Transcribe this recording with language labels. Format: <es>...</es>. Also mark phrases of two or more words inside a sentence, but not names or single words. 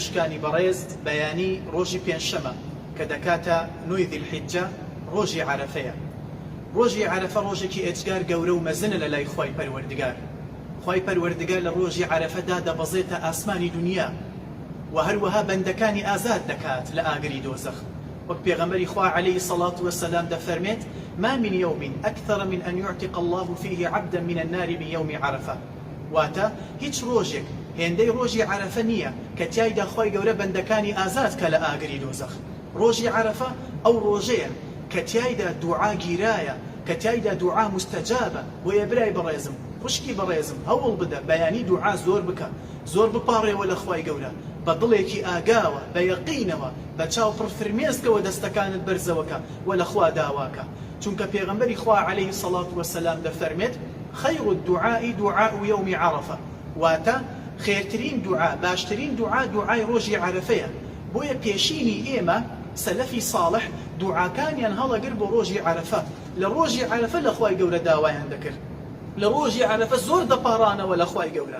<ckb>شکانی بەڕێز بەیانی ڕۆژی پێنجشەمە کە دەکاتە 9 ذیلحیجە ڕۆژی عەرەفەیە. ڕۆژی عەرەفە ڕۆژێکی ئێجگار گەورە و مەزنە لە لای خوای پەروەردگار. خوای پەروەردگار لە ڕۆژی عەرەفەدا دەبەزێتە ئاسمانی دنیا و هەروەها بەندەکانی ئازاد دەکات لە ئاگری دۆزەخ. وەک پێغەمبەری خوا</ckb> <ar>عەلەیهی سەڵات وەسەلام</ar> <ckb>دەفەرمێت:</ckb> <ar>ما من يوم أكثر من أن يعتق الله فيه عبدا من النار من يوم عرفة.</ar> <ckb>واتە هیچ ڕۆژێک هێندەی ڕۆژی عەرەفە نییە کە تیایدا خۆی گەورە بەندەکانی ئازاد کە لە ئاگری دۆزەخ. ڕۆژی عەرەفە ئەو ڕۆژەیە کە تیایدا دوعا گیرایە، کە تیایدا دوعا مستەجابە. بۆیە برای بەڕێزم، خوشکی بەڕێزم، هەوڵ بدە بەیانی دوعا زۆر بکە، زۆر بپاڕێەوە لە خوای گەورە بە دڵێکی ئاگاوە، بە یەقینەوە، بە چاو پڕ فرمێسکەوە دەستەکانت بەرزەوەکە و لە خوا داواکە. چونکە پێغەمبەری خوا</ckb> <ar>عەلەیهی سەڵات وەسەلام</ar> <ckb>دەفەرمێت:</ckb> <ar>خەیر الدعاء دعاء يوم عرفة.</ar> <ckb>واتە خێرترین دوعا، باشترین دوعا دوعای ڕۆژی عەرەفەیە. بۆیە پێشینی ئێمە سەلەفی ساڵح دوعاکانیان هەڵەگر بۆ ڕۆژی عەرەفە. لە ڕۆژی عەرەفە لە خوای گەورە داوایان دەکرد، لە ڕۆژی عەرەفە زۆر دەپاڕانەوە لە خوای گەورە.</ckb>